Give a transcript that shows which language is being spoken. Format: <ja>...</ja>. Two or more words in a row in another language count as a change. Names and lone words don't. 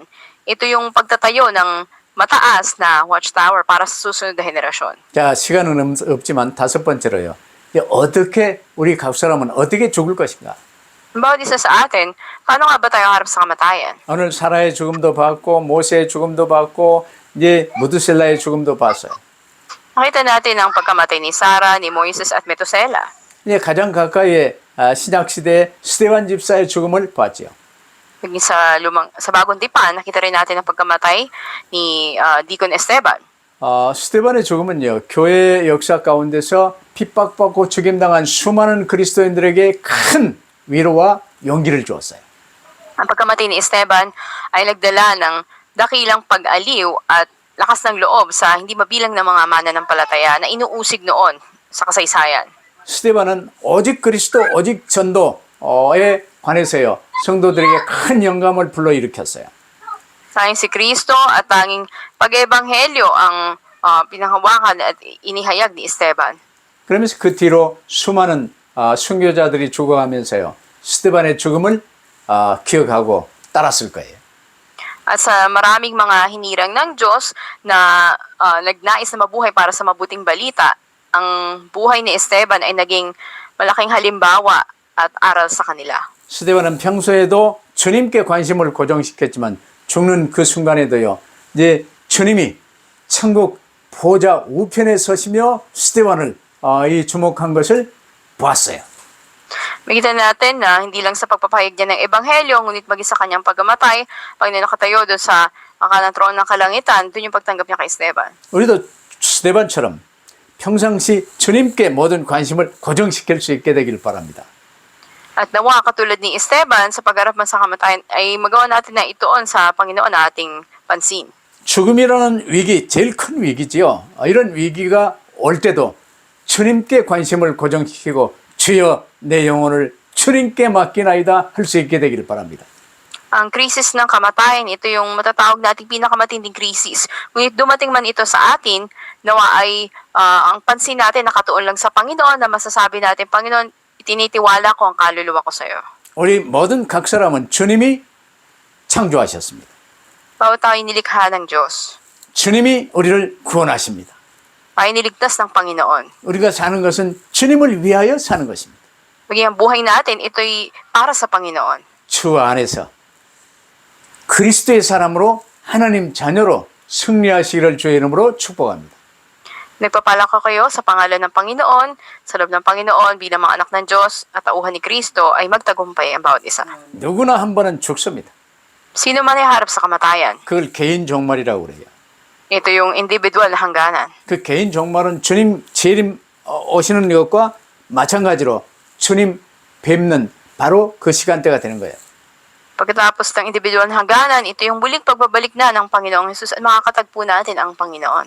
<tl>Ito yung pagtatayo ng mataas na watchtower para sa susunod na henerasyon.</tl> <ko>자, 시간은 없지만 다섯 번째로요. 어떻게 우리 각 사람은 어떻게 죽을 것인가?</ko> <tl>Bawat isa sa atin, paano nga ba tayo harap sa kamatayan?</tl> <ko>오늘 사라의 죽음도 봤고 모세의 죽음도 봤고 이제 무드셀라의 죽음도 봤어요.</ko> <tl>Nakita natin ang pagkamatay ni Sarah, ni Moises at Metusela.</tl> <ko>이제 가장 가까이에 신약 시대의 스데반 집사의 죽음을 봤지요.</ko> <tl>Naging sa bagong tipan, nakita rin natin ang pagkamatay ni Deacon Esteban.</tl> <ko>스데반의 죽음은요, 교회 역사 가운데서 핍박받고 죽임당한 수많은 그리스도인들에게 큰 위로와 용기를 주었어요.</ko> <tl>Ang pagkamatay ni Esteban ay nagdala ng dakilang pag-aliw at lakas ng loob sa hindi mabilang na mga mananampalataya na inuusig noon sa kasaysayan.</tl> <ko>스데반은 오직 그리스도, 오직 전도에 관해서요, 성도들에게 큰 영감을 불러일으켰어요.</ko> <tl>Tanging si Kristo at tanging pag-ebanghelyo ang pinahawakan at inihayag ni Esteban.</tl> <ko>그러면서 그 뒤로 수많은 순교자들이 죽어가면서요, 스데반의 죽음을 기억하고 따랐을 거예요.</ko> <tl>At sa maraming mga hinirang ng Diyos na nagnais na mabuhay para sa mabuting balita, ang buhay ni Esteban ay naging malaking halimbawa at aral sa kanila.</tl> <ko>스데반은 평소에도 주님께 관심을 고정시켰지만 죽는 그 순간에도요, 이제 주님이 천국 보좌 우편에 서시며 스데반을 이 주목한 것을 보았어요.</ko> <tl>Makita natin na hindi lang sa pagpapahayag niya ng ebanghelyo, ngunit maging sa kanyang pagkamatay, pag nakatayo doon sa kanang trono ng kalangitan, doon yung pagtanggap niya kay Esteban.</tl> <ko>우리도 스데반처럼 평상시 주님께 모든 관심을 고정시킬 수 있게 되길 바랍니다.</ko> <tl>At nawa, katulad ni Esteban, sa pagharap man sa kamatayan, ay magawa natin na itoon sa Panginoon na ating pansin.</tl> <ko>죽음이라는 위기, 제일 큰 위기지요. 이런 위기가 올 때도 주님께 관심을 고정시키고 주여 내 영혼을 주님께 맡기나이다 할 수 있게 되기를 바랍니다.</ko> <tl>Ang krisis ng kamatayan, ito yung matatawag nating pinakamatinding krisis. Ngunit dumating man ito sa atin, nawa ay ang pansin natin nakatuon lang sa Panginoon na masasabi natin, Panginoon, itinitiwala ko ang kaluluwa ko sa iyo.</tl> <ko>우리 모든 각 사람은 주님이 창조하셨습니다.</ko> <tl>Bawat tayo nilikha ng Diyos.</tl> <ko>주님이 우리를 구원하십니다.</ko> <tl>Tayo niligtas ng Panginoon.</tl> <ko>우리가 사는 것은 주님을 위하여 사는 것입니다.</ko> <tl>Maging ang buhay natin, ito'y para sa Panginoon.</tl> <ko>주 안에서 그리스도의 사람으로 하나님 자녀로 승리하시기를 주의 이름으로 축복합니다.</ko> <tl>Nagpapala ko kayo sa pangalan ng Panginoon, sa loob ng Panginoon, bilang mga anak ng Diyos at tauhan ni Kristo ay magtagumpay ang bawat isa.</tl> <ko>누구나 한 번은 죽습니다.</ko> <tl>Sino man ay harap sa kamatayan,</tl> <ko>그걸 개인 종말이라고 그래요.</ko> <tl>ito yung individual na hangganan.</tl> <ko>그 개인 종말은 주님 재림 오시는 것과 마찬가지로 주님 뵙는 바로 그 시간대가 되는 거예요.</ko> <tl>Pagkatapos ng individual na hangganan, ito yung muling pagbabalik na ng Panginoong Jesus at makakatagpo natin ang Panginoon.</tl>